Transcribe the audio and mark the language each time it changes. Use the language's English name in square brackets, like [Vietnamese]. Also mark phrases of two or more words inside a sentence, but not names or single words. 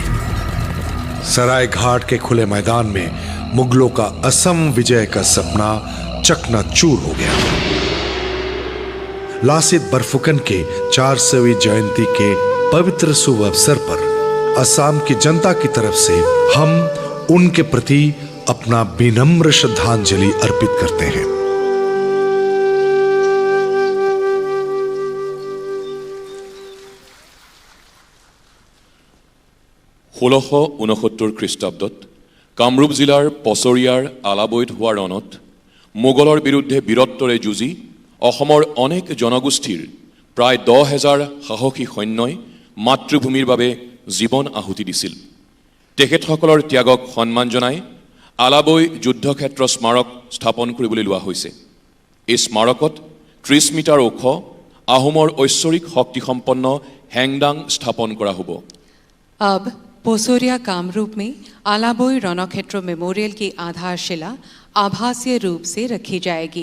[Hindi] सराय घाट के खुले मैदान में मुगलों का असम विजय का सपना चकनाचूर हो गया। लासित बरफुकन के 400वीं जयंती के पवित्र शुभ अवसर पर असम की जनता की तरफ से हम उनके प्रति अपना विनम्र श्रद्धांजलि अर्पित करते हैं। [Assamese] ষোল্লশ 69 খ্ৰীষ্টাব্দত কামৰূপ জিলাৰ পছৰিয়াৰ আলাবৈত হোৱা ৰণত মোগলৰ বিৰুদ্ধে বীৰত্বৰে যুঁজি অসমৰ অনেক জনগোষ্ঠীৰ প্ৰায় 10,000 সাহসী সৈন্যই মাতৃভূমিৰ বাবে জীৱন আহুতি দিছিল। তেখেতসকলৰ ত্যাগক সন্মান জনাই আলাবৈ যুদ্ধক্ষেত্ৰ স্মাৰক স্থাপন কৰিবলৈ লোৱা হৈছে। এই স্মাৰকত 30 মিটাৰ ওখ আহোমৰ ঐশ্বৰিক শক্তিসম্পন্ন হেংদাং স্থাপন কৰা হ'ব। [Hindi] अब पोसोरिया कामरूप में आलाबोई रणक्षेत्र मेमोरियल की आधारशिला आभासीय रूप से रखी जाएगी।